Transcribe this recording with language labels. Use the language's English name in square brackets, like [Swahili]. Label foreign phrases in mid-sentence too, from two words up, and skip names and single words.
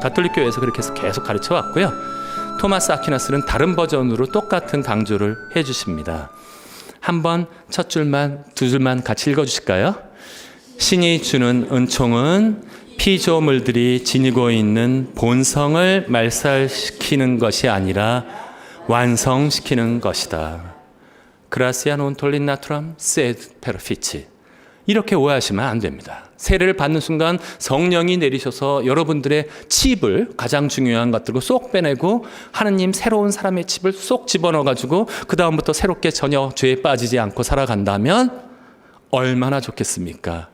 [Korean] 가톨릭 교회에서 그렇게 해서 계속 가르쳐 왔고요. 토마스 아퀴나스는 다른 버전으로 똑같은 강조를 해주십니다. 한번 첫 줄만 두 줄만 같이 읽어주실까요? 신이 주는 은총은 피조물들이 지니고 있는 본성을 말살시키는 것이 아니라 완성시키는 것이다. [Latin] Gratia non tollit naturam sed perfici. [Korean] 이렇게 오해하시면 안 됩니다. 세례를 받는 순간 성령이 내리셔서 여러분들의 칩을, 가장 중요한 것들을 쏙 빼내고 하느님 새로운 사람의 칩을 쏙 집어넣어가지고 그 다음부터 새롭게 전혀 죄에 빠지지 않고 살아간다면 얼마나 좋겠습니까?